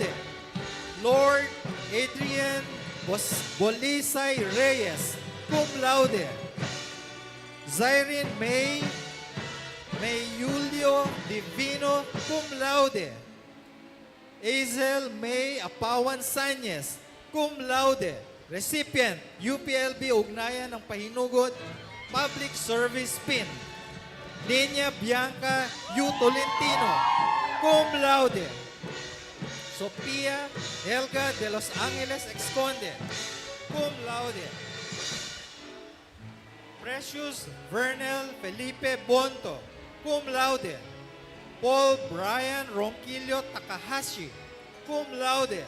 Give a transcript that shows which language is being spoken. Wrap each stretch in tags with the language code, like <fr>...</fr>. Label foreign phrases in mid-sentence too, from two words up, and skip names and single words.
<en>Lord Adrian Bolisay Reyes cum laude. Zyrene May Julio Divino cum laude. Azel May Apawan Sanyes cum laude. Recipient UPLB Ugnayan ng Pahinugot Public Service Pin. Niña Bianca U. Tolentino cum laude. Sophia Helga de Los Angeles Exconde cum laude. Precious Vernel Felipe Bonto cum laude. Paul Brian Ronquillo Takahashi cum laude.</en>